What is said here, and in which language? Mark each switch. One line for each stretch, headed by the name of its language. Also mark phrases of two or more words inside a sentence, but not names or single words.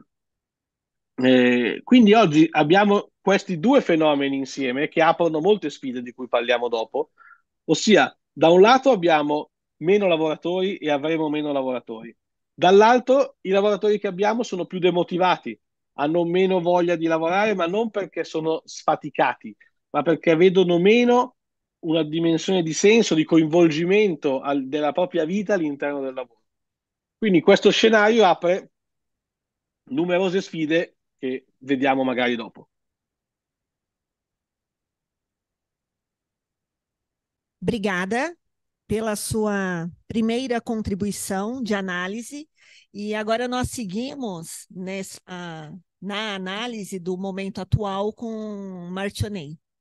Italian: Quindi oggi abbiamo questi due fenomeni insieme che aprono molte sfide di cui parliamo dopo, ossia da un lato abbiamo meno lavoratori e avremo meno lavoratori, dall'altro i lavoratori che abbiamo sono più demotivati, hanno meno voglia di lavorare, ma non perché sono sfaticati, ma perché vedono meno una dimensione di senso, di coinvolgimento della propria vita all'interno del lavoro. Quindi questo scenario apre numerose sfide che vediamo magari dopo.
Portuguese: Obrigada pela sua primeira contribuição de análise. E agora nós seguimos na análise do momento atual com Martionei.